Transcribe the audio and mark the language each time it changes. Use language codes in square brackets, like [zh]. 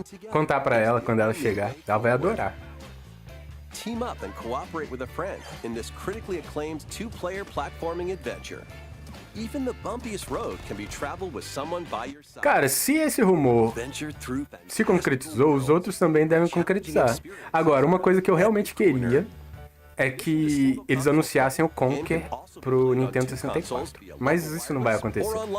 [pt] Contar pra ela quando ela chegar, ela vai adorar. [en] Team up and cooperate with a friend in this critically acclaimed two-player platforming adventure. Even the bumpiest road can be traveled with someone by your side. [pt] Cara, se esse rumor se concretizou, os outros também devem concretizar. Agora, uma coisa que eu realmente queria é que eles anunciassem o Conquer pro Nintendo 64. Mas isso não vai acontecer.